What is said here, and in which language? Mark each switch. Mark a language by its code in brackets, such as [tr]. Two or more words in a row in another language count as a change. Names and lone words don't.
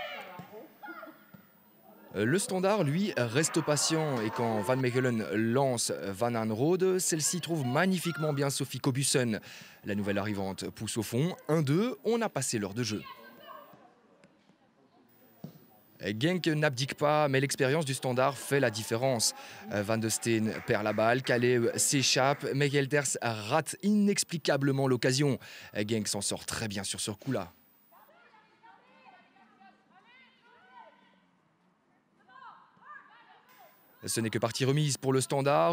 [fr] Le Standard, lui, reste patient et quand Van Mechelen lance Van Aanrode, celle-ci trouve magnifiquement bien Sophie Kobussen. La nouvelle arrivante pousse au fond. 1-2, on a passé l'heure de jeu. Genk n'abdique pas, mais l'expérience du Standard fait la différence. Van de Steen perd la balle, Calais s'échappe, mais Gelders rate inexplicablement l'occasion. Genk s'en sort très bien sur ce coup-là. Ce n'est que partie remise pour le Standard.